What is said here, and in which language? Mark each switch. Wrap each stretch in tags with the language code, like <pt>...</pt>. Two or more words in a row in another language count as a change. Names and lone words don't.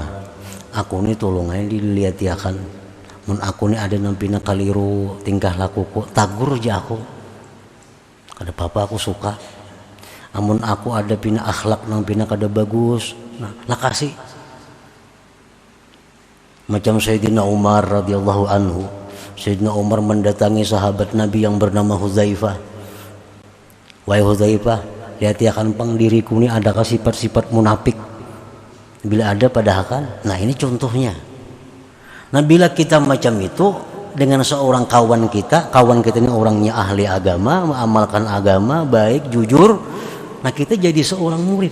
<bjn>Aku ini tolong aja dilihat ya kan. Mun aku ini ada nampina kaliru tingkah lakuku, tagur aja aku. Kada apa-apa aku suka. Amun aku ada pina akhlak nampina kada bagus. Nah, lakasi. Macam Sayyidina Umar</bjn> <ar>رضي الله عنه.</ar> <id>Sayyidina Umar mendatangi sahabat Nabi yang bernama Hudzaifah.</id> <bjn>Wahai Hudzaifah, lihat ya kan pang diriku ini adakah sifat-sifat munafik? Bila ada padahal kan. Nah, ini contohnya.</bjn> <id>Nah, bila kita macam itu dengan seorang kawan kita ini orangnya ahli agama, mengamalkan agama, baik, jujur, nah kita jadi seorang murid.</id>